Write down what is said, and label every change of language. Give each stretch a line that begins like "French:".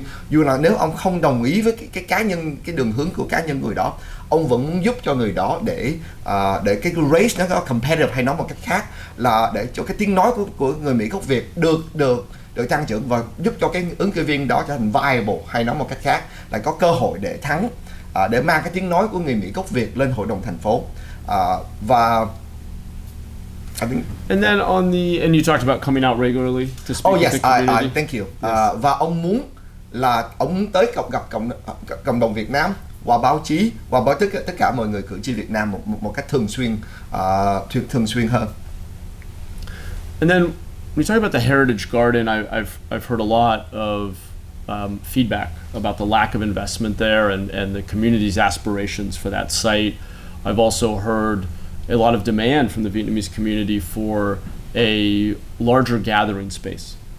Vietnamese: dù là nếu ông không đồng ý với cái cá nhân, cái đường hướng của cá nhân người đó, ông vẫn muốn giúp cho người đó để cái race nó có competitive, hay nói một cách khác là để cho cái tiếng nói của người Mỹ gốc Việt được tăng trưởng và giúp cho cái ứng cử viên đó trở thành viable, hay nói một cách khác là có cơ hội để thắng, để mang cái tiếng nói của người Mỹ gốc Việt lên hội đồng thành phố. Và
English: and then and you talked about coming out regularly to speak with the community. Thank you.
Vietnamese: Và ông muốn tới gặp cộng đồng Việt Nam qua báo chí, qua tất cả mọi người cử tri Việt Nam một cách thường xuyên hơn.
English: And then when you talk about the Heritage Garden, I've heard a lot of feedback about the lack of investment there and the community's aspirations for that site. I've also heard a lot of demand from the Vietnamese community for a larger gathering space.